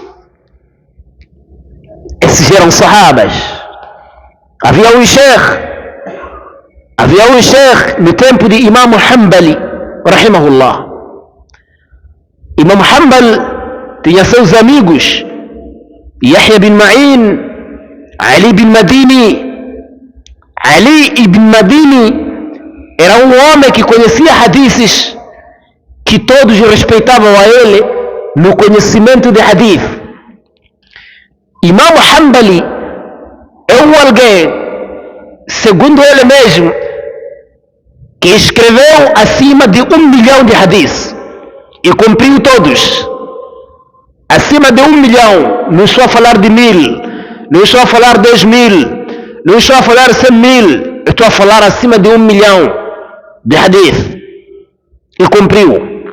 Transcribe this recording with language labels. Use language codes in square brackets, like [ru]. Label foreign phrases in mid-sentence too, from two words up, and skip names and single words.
[pt] Esses eram sahabas. Havia um sheikh no tempo de Imam Hanbali, rahimahullah. Imam Hanbal tinha seus amigos, Yahya bin Ma'in, Ali bin Madini. Ali ibn Madini era um homem que conhecia hadiths, que todos respeitavam a ele no conhecimento de hadith. Imam Hanbali é alguém, segundo ele mesmo, que escreveu acima de 1 milhão de hadiths e cumpriu todos. Acima de 1 milhão, não estou a falar de 1000, não estou a falar 10.000, não estou a falar 100.000, estou a falar acima de 1 milhão de hadith e cumpriu.